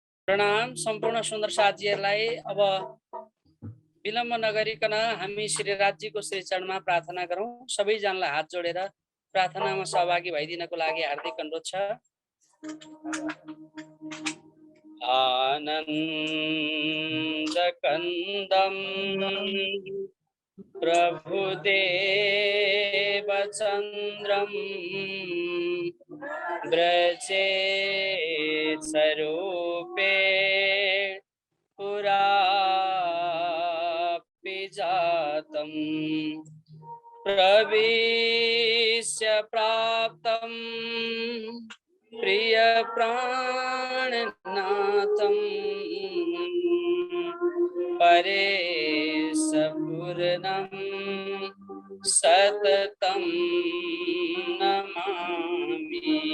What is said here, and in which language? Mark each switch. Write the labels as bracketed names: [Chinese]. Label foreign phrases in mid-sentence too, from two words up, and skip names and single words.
[Nepali] प्रणाम सम्पूर्ण सुन्दर साथीहरूलाई। अब विलम्ब नगरिकन हामी श्री राज्यको श्री चरणमा प्रार्थना गरौँ। सबैजनालाई हात जोडेर प्रार्थनामा सहभागी भइदिनको लागि हार्दिक अनुरोध छ। [Sanskrit] आनन्द कन्दम प्रभुदेव चन्द्रम व्रजे स्वरूपे पुरापि जातं प्रविश्य प्राप्तं प्रिय प्राणनाथं परेशपूर्णं सततं नमामि।